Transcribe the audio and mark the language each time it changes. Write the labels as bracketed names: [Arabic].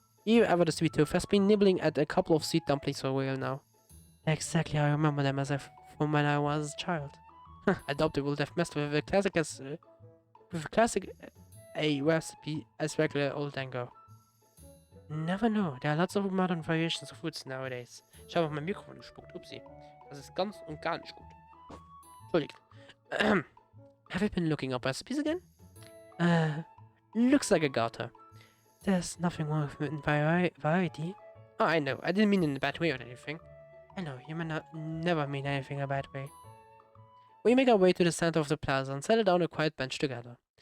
[English] You, ever the sweet tooth, has been nibbling at a couple of sweet dumplings for a while now. Exactly how I remember them from when I was a child. I doubt they will have messed with a classic recipe as regular old dango. Never know, there are lots of modern variations of foods nowadays. [German] Ich habe auf mein Mikrofon gespuckt, upsie. Das ist ganz und gar nicht gut. Entschuldigt. [English] Have you been looking up recipes again? Looks like I got her. There's nothing wrong with variety. Oh, I know. I didn't mean in a bad way or anything. I know, you may never mean anything a bad way. We make our way to the center of the plaza and settle down on a quiet bench together.